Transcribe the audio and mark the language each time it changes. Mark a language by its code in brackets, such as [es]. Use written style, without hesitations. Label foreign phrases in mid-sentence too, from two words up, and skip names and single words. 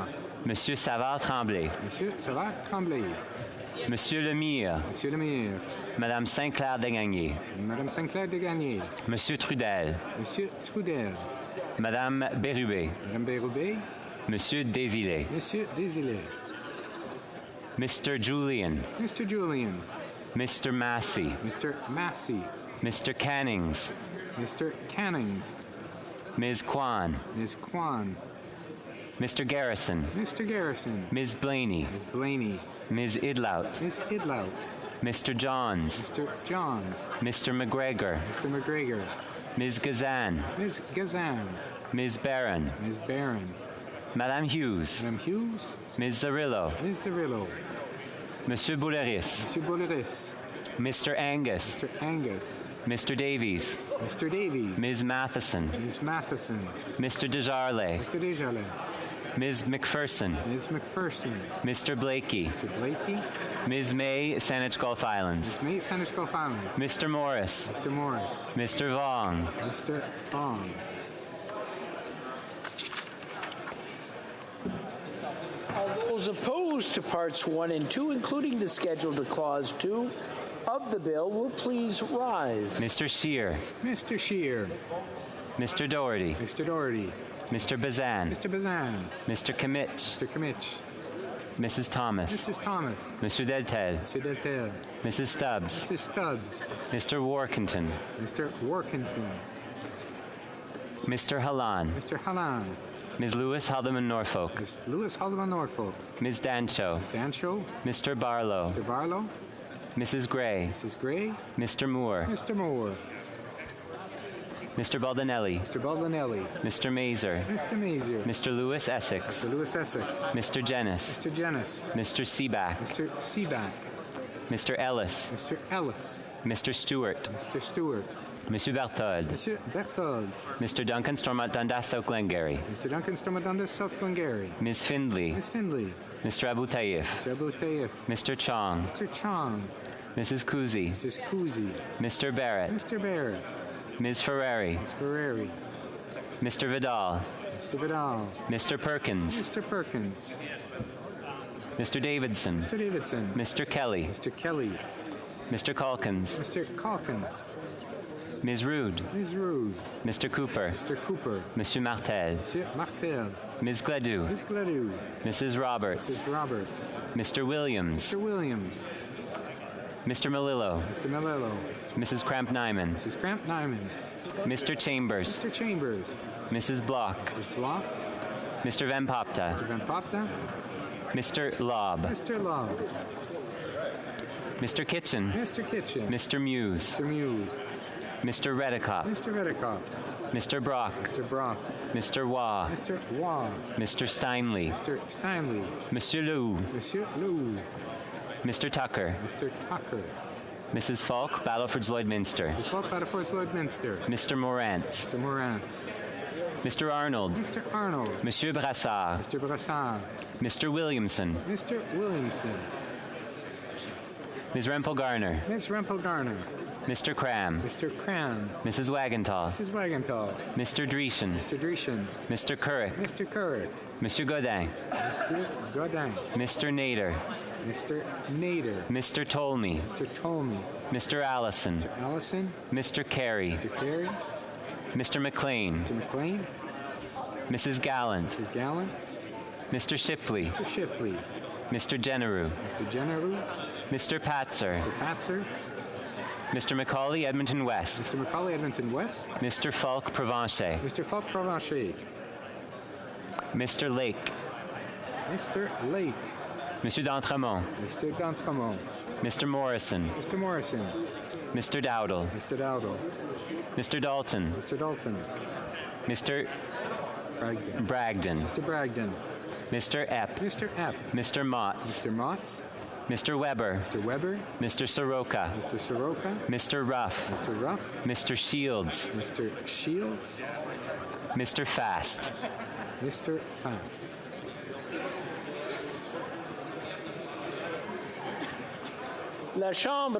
[fr] Monsieur Savard Tremblay. Monsieur Savard Tremblay. Monsieur Lemire. Monsieur Lemire. Madame Saint-Clair Degagné. Madame Saint-Clair Degagné. Monsieur Trudel. Monsieur Trudel. Madame Bérubé. Madame Bérubé. Monsieur Désilé. Monsieur Désilé. [en] Mr. Julian. Mr. Julian. Mr. Massey. Mr. Massey. Mr. Cannings. Mr. Cannings. Ms. Kwan. Ms. Kwan. Mr. Garrison. Mr. Garrison. Ms. Blaney. Ms. Blaney. Ms. Idlout. Ms. Idlout. Mr. Johns. Mr. Johns. Mr. McGregor. Mr. McGregor. Ms. Gazan. Ms. Gazan. Ms. Barron. Ms. Barron. [fr] Madame Hughes. Madame Hughes. [en] Ms. Zarillo. Ms. Zarillo. [fr] Monsieur Bouleris. Monsieur Bouleris. [en] Mr. Angus. Mr. Angus. Mr. Davies. Mr. Davies. Ms. Matheson. Ms. Matheson. Mr. Desjardins. Mr. Desjardins. Ms. McPherson. Ms. McPherson. Mr. Blakey. Mr. Blakey. Ms. May, Saanich Gulf Islands. Ms. May, Saanich Gulf Islands. Mr. Morris. Mr. Morris. Mr. Vong. Mr. Vong. All those opposed to parts 1 and 2, including the schedule to clause 2 of the bill, will please rise. Mr. Scheer. Mr. Scheer. Mr. Doherty. Mr. Doherty. Mr. Bazan. Mr. Bazan. Mr. Kimmich. Mr. Kimmich. Mrs. Thomas. Mrs. Thomas. Mr. Deltel. Mr. Deltel. Mrs. Stubbs. Mrs. Stubbs. Mr. Workington. Mr. Workington. Mr. Hallan. Mr. Hallan. Ms. Lewis Haldeman Norfolk. Ms. Lewis Haldeman Norfolk. Ms. Dancho. Ms. Dancho. Mr. Barlow. Mr. Barlow. Mrs. Gray. Mrs. Gray. Mr. Moore. Mr. Moore. Mr. Baldinelli. Mr. Baldinelli. Mr. Mazer. Mr. Mazer. Mr. Lewis Essex. Mr. Lewis Essex. Mr. Jennis. Mr. Jennis. Mr. Seaback. Mr. Seaback. Mr. Ellis. Mr. Ellis. Mr. Stewart. Mr. Stewart. [fr] Monsieur Berthold. Monsieur Berthold. [en] Mr. Duncan Stormont Dundas South Glengarry. Mr. Duncan Stormont Dundas South Glengarry. Ms. Findley. Ms. Findley. Mr. Abu Taif. Mr. Abu Taif. Mr. Chong. Mr. Chong. Mrs. Kuzi. Mrs. Kuzi. Mr. Barrett. Mr. Barrett. Ms. Ferrari. Ms. Ferrari. Mr. Vidal. Mr. Vidal. Mr. Perkins. Mr. Perkins. Mr. Davidson. Mr. Davidson. Mr. Kelly. Mr. Kelly. Mr. Calkins. Mr. Calkins. Ms. Rood. Ms. Rood. Mr. Cooper. Mr. Cooper. [fr] Monsieur Martel. Monsieur Martel. [en] Ms. Gladue. Ms. Gladue. Mrs. Roberts. Mrs. Roberts. Mr. Williams. Mr. Williams. Mr. Melillo. Mr. Melillo. Mrs. Cramp-Nyman. Mrs. Cramp-Nyman. Mr. Chambers. Mr. Chambers. Mrs. Block. Mrs. Block. Mr. Van Popta. Mr. Van Popta. Mr. Lobb. Mr. Lobb. Mr. Kitchen. Mr. Kitchen. Mr. Muse. Mr. Muse. Mr. Redicott. Mr. Redicott. Mr. Brock. Mr. Brock. Mr. Waugh. Mr. Waugh. Mr. Steinley. Mr. Steinley. [fr] Monsieur Lou. Monsieur Lou. [en] Mr. Tucker. Mr. Tucker. Mrs. Falk, Battleford's Lloydminster. Mrs. Falk, Battleford's Lloydminster. Mr. Morantz. Mr. Morantz. Mr. Arnold. Mr. Arnold. [fr] Monsieur Brassard. [en] Mr. Brassard. Mr. Williamson. Mr. Williamson. Ms. Rempel Garner. Ms. Rempel Garner. Mr. Cram. Mr. Cram. Mrs. Wagenthal. Mrs. Wagenthal. Mr. Dreeshen. Mr. Dreeshen. Mr. Couric. Mr. Couric. [fr] Monsieur Godin. [en] Mr. Godin. Mr. Nader. Mr. Nader. Mr. Tolmie. Mr. Tolmie. Mr. Allison. Mr. Allison. Mr. Carey. Mr. Carey. Mr. McLean. Mr. McLean. Mrs. Gallant. Mrs. Gallant. Mr. Shipley. Mr. Shipley. Mr. Generou. Mr. Generou. Mr. Patzer. Mr. Patzer. Mr. Macaulay, Edmonton West. Mr. Macaulay, Edmonton West. Mr. Falk, Provencher. Mr. Falk, Provencher. Mr. Lake. Mr. Lake. [fr] Monsieur d'Entremont. [en] Mr. d'Entremont. Mr. Morrison. Mr. Morrison. Mr. Dowdle. Mr. Dowdle. Mr. Dalton. Mr. Dalton. Mr. Bragdon. Bragdon. Mr. Bragdon. Mr. Epp. Mr. Epp. Mr. Motts. Mr. Motts. Mr. Weber. Mr. Weber. Mr. Soroka. Mr. Soroka. Mr. Ruff. Mr. Ruff. Mr. Shields. Mr. Shields. Mr. Fast. Mr. Fast. [fr] La Chambre.